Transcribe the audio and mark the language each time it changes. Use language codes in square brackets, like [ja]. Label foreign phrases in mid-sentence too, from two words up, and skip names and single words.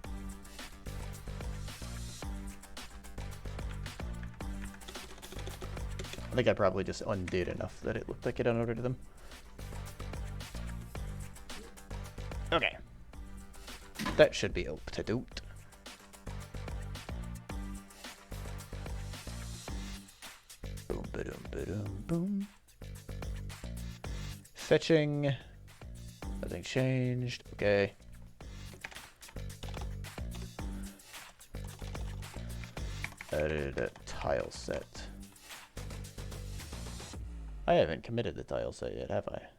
[en] I think I probably just undid enough that it looked like it unordered them. Okay. That should be up to date. Boom, ba-dum, ba-dum, boom. Fetching. Nothing changed. Okay. Added a tile set. I haven't committed the tile set yet, have I?